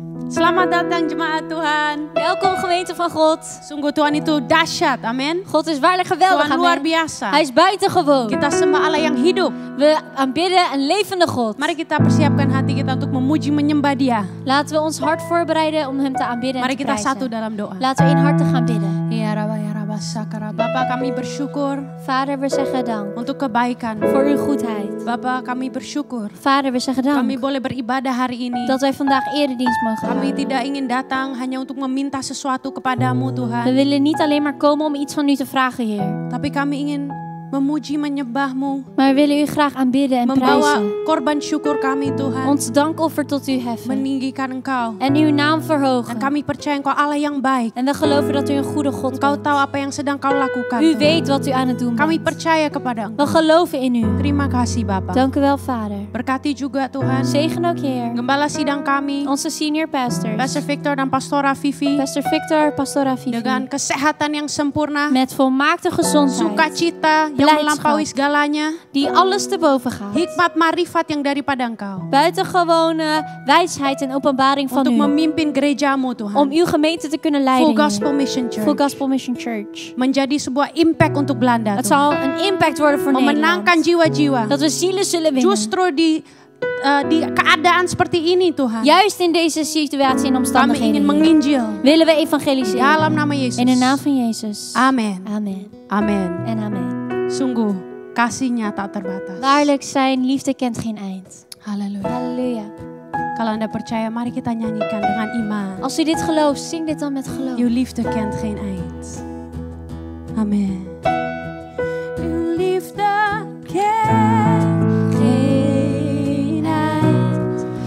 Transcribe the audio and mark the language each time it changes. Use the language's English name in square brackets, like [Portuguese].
[Indonesian] Selamat datang jemaat Tuhan. [Dutch] Welkom gemeente van God. [Indonesian] Sungguh Tuhan itu dahsyat, amin. [Dutch] God is waarlijk geweldig, [Indonesian] Tuhan luar [Dutch] amen. [Indonesian] biasa. [Dutch] Hij is buitengewoon. [Indonesian] Kita sembah Allah yang hidup. [Dutch] We aanbidden een levende God. [Indonesian] Mari kita persiapkan hati kita untuk memuji menyembah Dia. [Dutch] Laten we ons hart voorbereiden om hem te aanbidden en [Indonesian] Mari [Dutch] te [Indonesian] kita [Dutch] prijzen. [Indonesian] satu dalam doa. [Dutch] Laten we inhartig gaan bidden. [Indonesian] Ya Rabba Sakara. Bapa, kami bersyukur [Dutch] Vader, we zeggen dank [Indonesian] untuk kebaikan. [Dutch] voor uw goedheid. [Indonesian] Bapa, kami bersyukur [Dutch] Vader, we zeggen [Indonesian] kami [Dutch] dank [Indonesian] boleh beribadah hari ini. [Dutch] dat wij vandaag eredienst mogen [Indonesian] Kami [Dutch] houden. [Indonesian] tidak ingin datang hanya untuk meminta sesuatu kepadamu [Dutch] We [Indonesian] Tuhan. [Dutch] willen niet alleen maar komen om iets van u te vragen, Heer. [Indonesian] Tapi kami ingin memuji menyembahmu. [Dutch] Maar we willen u graag aanbidden en [Indonesian] Membawa [Dutch] prijzen. [Indonesian] korban syukur kami Tuhan. [Dutch] Ons dankoffer tot u heffen. [Indonesian] Meninggikan Engkau. [Dutch] En uw naam [Indonesian] Dan [Dutch] verhogen. [Indonesian] kami percaya Engkau Allah yang baik. [Dutch] En we geloven dat u een goede God [Indonesian] Engkau [Dutch] bent. [Indonesian] tahu apa yang sedang Kau lakukan. [Dutch] U [Indonesian] Tuhan. [Dutch] weet wat u aan het doen [Indonesian] Kami [Dutch] bent. [Indonesian] percaya kepada [Dutch] We [Indonesian] Engkau. [Dutch] geloven in u. [Indonesian] Terima kasih Bapa. [Dutch] Dank u wel, Vader. [Indonesian] Berkati juga Tuhan [Dutch] Zegen ook, Heer. [Indonesian] gembala sidang kami, [Dutch] Onze senior pastors. [Indonesian] Pastor Victor dan Pastora Vivi, [Dutch] Pastor Victor, Pastora Vivi. [Indonesian] dengan kesehatan yang sempurna, [Dutch] Met volmaakte gezondheid. [Indonesian] sukacita yang [Dutch] Blijdschap. [Indonesian] melampaui segalanya, [Dutch] Die alles te boven gaat. [Indonesian] hikmat marifat yang daripada Engkau, [Dutch] Buitengewone wijsheid en openbaring van [Indonesian] untuk [Dutch] u. [Indonesian] memimpin gerejamu Tuhan, [Dutch] Om uw gemeente te kunnen [English] Full [Dutch] leiden, [English] Gospel [Dutch] Heer. [English] Mission Full Church, Gospel Mission Church. [Indonesian] menjadi sebuah impact untuk Belanda [Dutch] Het [Indonesian] Tuhan, [Dutch] zal een impact worden voor [Indonesian] memenangkan [Dutch] Nederland. [Indonesian] jiwa-jiwa, [Dutch] Dat we zielen zullen winnen. [Indonesian] justru di keadaan seperti ini Tuhan, [Dutch] Juist in deze situatie en [Indonesian] kami ingin [Dutch] omstandigheden, Heer, [Indonesian] menginjil [Dutch] willen we evangeliseren. [Indonesian] dalam nama Yesus. [Dutch] In de naam van Jezus. [Indonesian] Amin. [Dutch] Amen. [Indonesian] Amin. [Dutch] En amen. [Indonesian] Sungguh kasihnya tak terbatas. [Dutch] Waarlijk, zijn liefde kent geen eind. [Indonesian] Haleluya. [Dutch] Halleluja. [Indonesian] Kalau Anda percaya, mari kita nyanyikan dengan iman. [Dutch] Als u dit gelooft, zing dit dan met geloof. Uw liefde kent geen eind. Amen. Uw liefde kent geen eind.